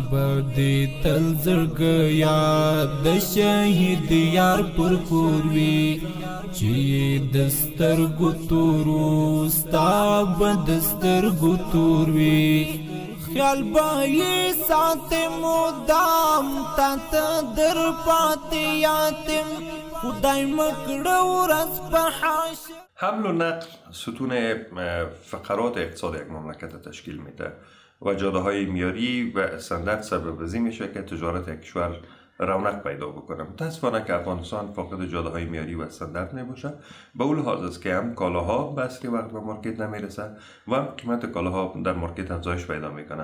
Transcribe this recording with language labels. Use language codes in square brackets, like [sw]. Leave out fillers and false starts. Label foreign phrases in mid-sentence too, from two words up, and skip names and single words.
[ps] بندي تل زړګیا د شهید یار پر کور وي چې د سترګو تورو ستا به د سترګو تور وي خیال به یې ساتم مدام تا ته در پاتې یاتم خدای مکړه ورځ په حاشیه. [fa] حمل و نقل ستون فقرات اقتصاد یک مملکت تشکیل میده و جاده های میاری و استاندارد سبب ازی میشه که تجارت یک کشور رونق پیدا بکنه. متاسفانه که افغانستان فاقد جاده های میاری و استاندارد نمیشه. به اون لحاظ است که هم کالاها به اصلی وقت به مارکت نمیرسه و هم قیمت کالاها در مارکت افزایش پیدا میکنه.